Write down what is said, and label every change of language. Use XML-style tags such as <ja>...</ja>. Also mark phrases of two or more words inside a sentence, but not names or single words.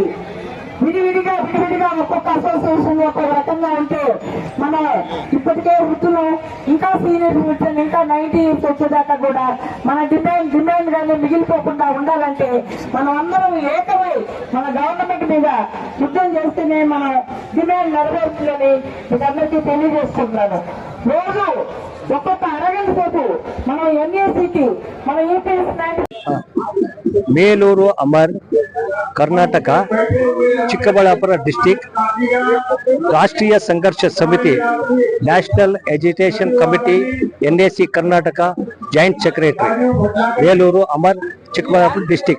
<te>విడివిడిగా ఒక్కొక్క అసోసియేషన్ ఒక్కొక్క రకంగా ఉంటే మనం ఇప్పటికే వృత్తులు ఇంకా</te> <en>senior citizen</en> <te>ఇంకా 90 ఇయర్స్ వచ్చేదాకా కూడా మన డిమాండ్ గానే మిగిలిపోకుండా ఉండాలంటే మనం అందరం ఏకమై మన గవర్నమెంట్ మీద యుద్ధం చేస్తేనే మన డిమాండ్ నెరవేరుతుందని మీకు అందరికీ తెలియజేస్తున్నాను। రోజు ఒక్కొక్క అరగంట సేపు మనం ఎన్ఏసీకి మన EPS 90</te> <kn>ಮೇಲೂರು ಅಮರ್ ಕರ್ನಾಟಕ ಚಿಕ್ಕಬಳ್ಳಾಪುರ ಡಿಸ್ಟಿಕ್ ರಾಷ್ಟ್ರೀಯ ಸಂಘರ್ಷ ಸಮಿತಿ ನ್ಯಾಷನಲ್ ಎಜುಕೇಷನ್ ಕಮಿಟಿ NAC ಕರ್ನಾಟಕ</kn> <en>joint secretary</en> <kn>ಮೇಲೂರು ಅಮರ್ ಚಿಕ್ಕಬಳ್ಳಾಪುರ ಡಿಸ್ಟಿಕ್।</kn>